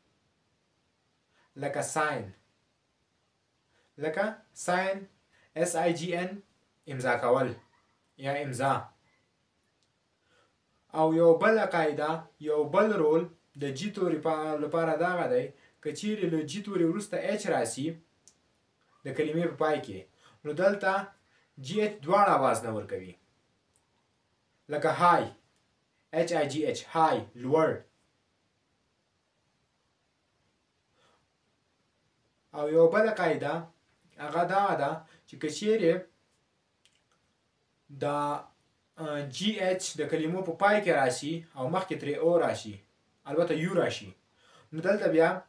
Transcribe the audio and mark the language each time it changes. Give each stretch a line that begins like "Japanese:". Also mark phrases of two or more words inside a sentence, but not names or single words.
Pashto: لکه ساين لکه ساين SIGN امضا کول یا امضا او یو بل قاعده یو بل رول د جی توري لپاره دا دی که چیرې له جی توري وروسته اچ راشي د کلمې په پای کې نو دلته جی اچ دواړه आवाज نه ورکوي لکه های HIGH های لوړ او یو بل قاعده هغه دا ده چې که چیرې د جی اچ د کلمو په پای کې راشي او مخکې ترې او راشي البته یو راشي نو دلته بیا